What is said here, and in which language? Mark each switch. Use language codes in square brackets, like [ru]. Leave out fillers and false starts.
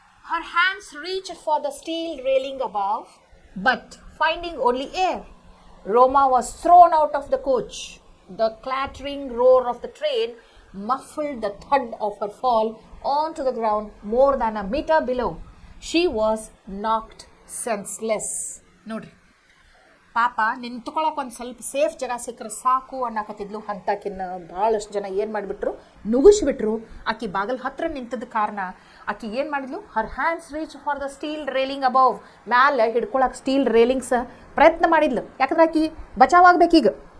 [en] Her hands reach for the steel railing above, but finding only air, Roma was thrown out of the coach. The clattering roar of the train muffled the thud of her fall onto the ground more than a meter below. She was knocked senseless. [kn] ನೋಡ್ರಿ, ಪಾಪ ನಿಂತ್ಕೊಳ್ಳೋಕೆ ಒಂದು ಸ್ವಲ್ಪ safe ಜಾಗ ಸಿಕ್ಕರೆ ಸಾಕು ಅನ್ನಕತ್ತಿದ್ಲು. ಅಂತಾಕಿನ್ನ ಭಾಳಷ್ಟು ಜನ ಏನು ಮಾಡಿಬಿಟ್ರು, ನುಗ್ಗಿಸ್ಬಿಟ್ರು. ಆಕಿ ಬಾಗಿಲ ಹತ್ರ ನಿಂತದ ಕಾರಣ ಆಕಿ ಏನು ಮಾಡಿದ್ಲು, [en] Her hands reach for the steel railing above. [kn] ಮ್ಯಾಲೆ ಹಿಡ್ಕೊಳಕ್ಕೆ ಸ್ಟೀಲ್ ರೇಲಿಂಗ್ಸ್ ಪ್ರಯತ್ನ ಮಾಡಿದ್ಲು. ಯಾಕಂದ್ರೆ ಆಕಿ ಬಚಾವಾಗಬೇಕೀಗ.